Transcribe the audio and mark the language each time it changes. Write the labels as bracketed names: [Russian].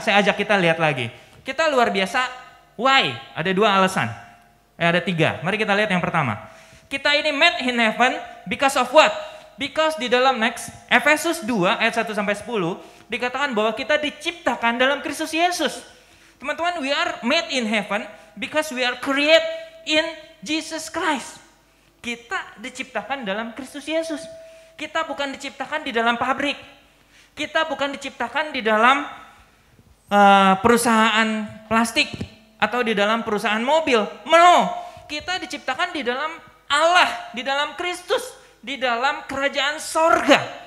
[Indonesian] Saya ajak kita lihat lagi. Kita luar biasa. Why? Ada 2 alasan. Ada 3. Mari kita lihat yang pertama. Kita ini [English] made in heaven because of what? [Indonesian] Because di dalam next Efesus 2 ayat 1 sampai 10 dikatakan bahwa kita diciptakan dalam Kristus Yesus. [English] Teman-teman, we are made in heaven because we are created in Jesus Christ. [Indonesian] Kita diciptakan dalam Kristus Yesus. Kita bukan diciptakan di dalam pabrik. Kita bukan diciptakan di dalam perusahaan plastik atau di dalam perusahaan mobil. No, kita diciptakan di dalam Allah, di dalam Kristus, di dalam kerajaan sorga.